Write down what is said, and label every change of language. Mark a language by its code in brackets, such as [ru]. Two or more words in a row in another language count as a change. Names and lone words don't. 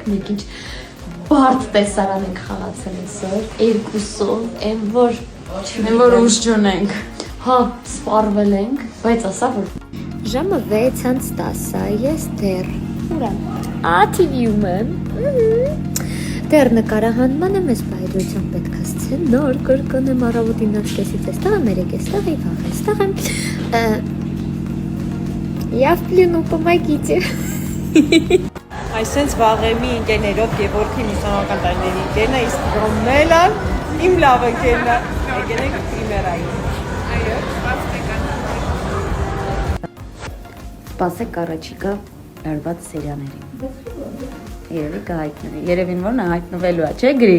[hy] մենք ինչ բարդ տեսարան ենք խաղացել այսօր, երկուսով, այն որ ուժ չունենք։ Հա, սպառվել ենք, բայց ասա որ ժամը 6:10-ա, ես դեռ ուրա։ TV-ում եմ։ Դեռ նկարահանման եմ, ես բայդրությամբ պետք է սցենար կրկնեմ առավոտին 9:30-ից էստեղ եմ, 3:00-ից եւ վաղ էստեղ եմ։ [ru] Я в плену, помогите։ [hy] Այսենց վաղեմի ընկերներով Գևորգին ուսանողական տարիների ընկերն է, իսկ Ռոմելը իմ լավ ընկերն է։ Եկել ենք պրիմերային։ Սպասեք առաջիկա լարված սերիաներին։ Երևի կհայտնվի։ Երևին որ նա հայտնվելու է, չէ՞ Գրիգ։